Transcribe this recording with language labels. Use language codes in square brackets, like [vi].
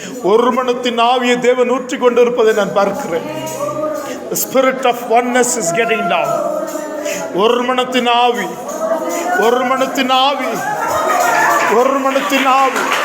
[ta] ஒரு மனத்தின் ஆவியை தேவன் ஊற்றி கொண்டிருப்பதை நான் பார்க்கிறேன். [en] The spirit of oneness is getting down. [ta] ஒரு மனத்தின் ஆவி, ஒரு மனத்தின் ஆவி, ஒரு மனத்தின் ஆவி.